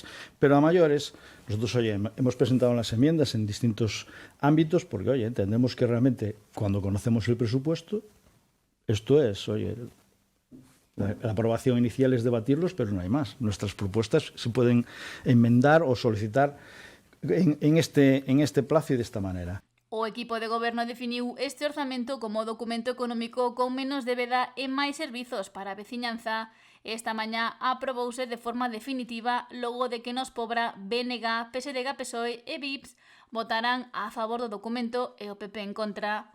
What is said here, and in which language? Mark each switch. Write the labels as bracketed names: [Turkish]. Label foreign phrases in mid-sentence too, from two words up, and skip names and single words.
[Spanish] Pero a mayores, nosotros, hemos presentado las enmiendas en distintos ámbitos porque, entendemos que realmente cuando conocemos el presupuesto, esto es, la aprobación inicial es debatirlos, pero no hay más. Nuestras propuestas se pueden enmendar o solicitar en este plazo y de esta manera. [Galician] O equipo de goberno definiu este orzamento como documento económico con menos débeda e máis servizos para a veciñanza. Esta mañá aprobouse de forma definitiva logo de que Nos Pobra, BNG, PSDG, PSOE e VIPS votarán a favor do documento e o PP en contra.